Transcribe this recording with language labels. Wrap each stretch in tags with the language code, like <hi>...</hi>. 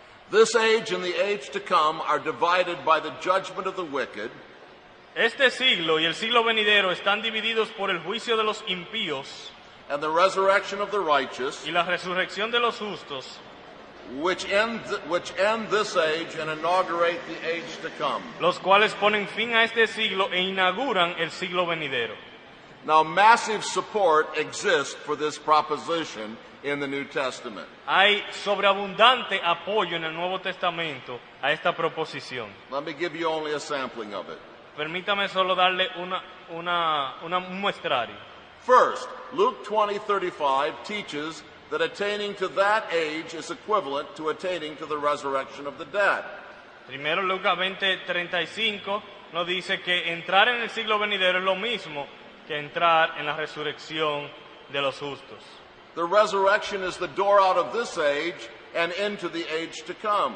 <en>This age and the age to come are divided by the judgment of the wicked</en> <es>Este siglo y el siglo venidero están divididos por el juicio de los impíos</es> <en>and the resurrection of the righteous,</en> <es>y la resurrección de los justos,</es> <en>which end this age and inaugurate the age to come.</en> <es>los cuales ponen fin a este siglo e inauguran el siglo venidero.</es> <en>Now, massive support exists for this proposition in the New Testament.</en> <es>Hay sobreabundante apoyo en el Nuevo Testamento a esta proposición.</es> <en>Let me give you only a sampling of it.</en> <es>Permítame solo darle un muestrario.</es> <en>First, Luke 20:35 teaches that attaining to that age is equivalent to attaining to the resurrection of the dead.</en> <es>Primero Lucas 20:35 nos dice que entrar en el siglo venidero es lo mismo que entrar en la resurrección de los justos.</es> <en>The resurrection is the door out of this age and into the age to come.</en>